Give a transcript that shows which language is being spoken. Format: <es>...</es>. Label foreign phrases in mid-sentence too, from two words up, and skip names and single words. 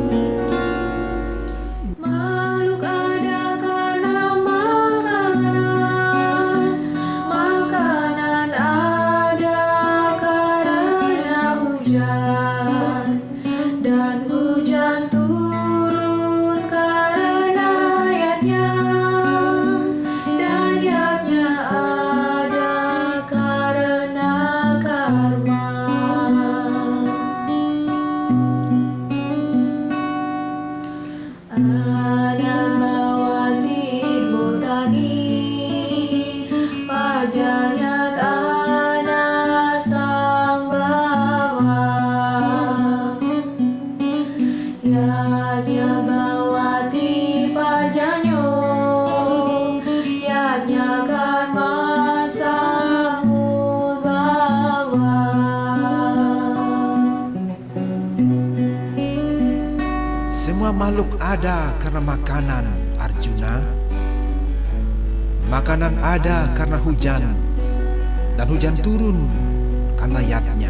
<id>Makhluk ada karena makanan, makanan ada karena hujan, dan hujan turun karena ayatnya, dan ayatnya ada karena karma.</id> <sa>Anambawati Bhutani Pajanyat Anasambhava Yadyabawati Parjanyo Yajna Karma Samudbhava.</sa> <id>Semua makhluk ada karena makanan, Arjuna. Makanan ada karena hujan, dan hujan turun karena yatnya.</id>